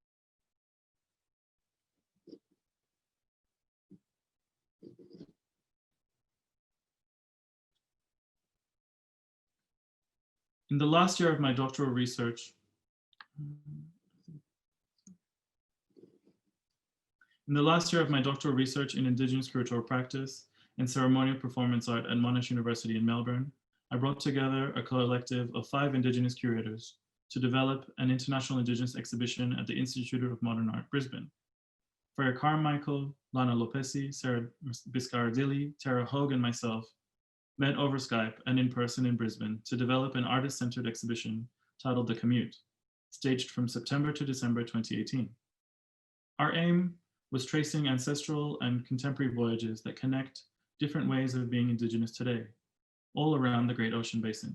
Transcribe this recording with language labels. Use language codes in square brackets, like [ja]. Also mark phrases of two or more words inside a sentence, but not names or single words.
[en] In the last year of my doctoral research, in Indigenous curatorial practice and ceremonial performance art at Monash University in Melbourne, I brought together a collective of 5 Indigenous curators to develop an international Indigenous exhibition at the Institute of Modern Art, Brisbane. Freya Carmichael, Lana Lopesi, Sarah Biscaradilli, Tara Hogue, and myself met over Skype and in person in Brisbane to develop an artist-centered exhibition titled The Commute, staged from September to December 2018. Our aim was tracing ancestral and contemporary voyages that connect different ways of being Indigenous today, all around the Great Ocean Basin.